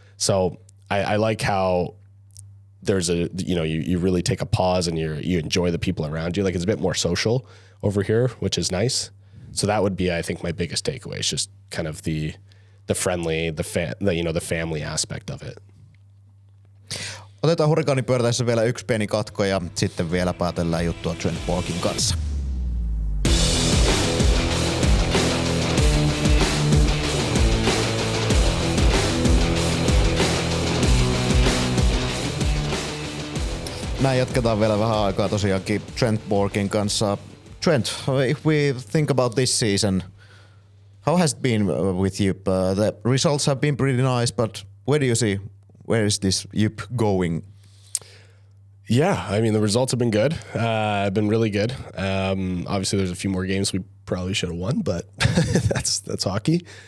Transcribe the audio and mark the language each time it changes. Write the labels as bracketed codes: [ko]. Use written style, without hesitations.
[en] So I like how there's you really take a pause and you enjoy the people around you. Like it's a bit more social over here, which is nice. So that would be, I think, my biggest takeaway. It's just kind of the friendly, the family aspect of it. [fi] Otetaan Hurrikaanin Pyörteissä vielä yksi pieni katko ja sitten vielä päätellään juttua Trent Bourquen kanssa. Näin jatketaan vielä vähän aikaa tosiaankin Trent Bourquen kanssa. [en] Trent, if we think about this season, how has it been with JYP? The results have been pretty nice, but where do you see, where is this JYP going? Yeah, I mean, the results have been good. Been really good. Obviously, there's a few more games we probably should have won, but that's hockey.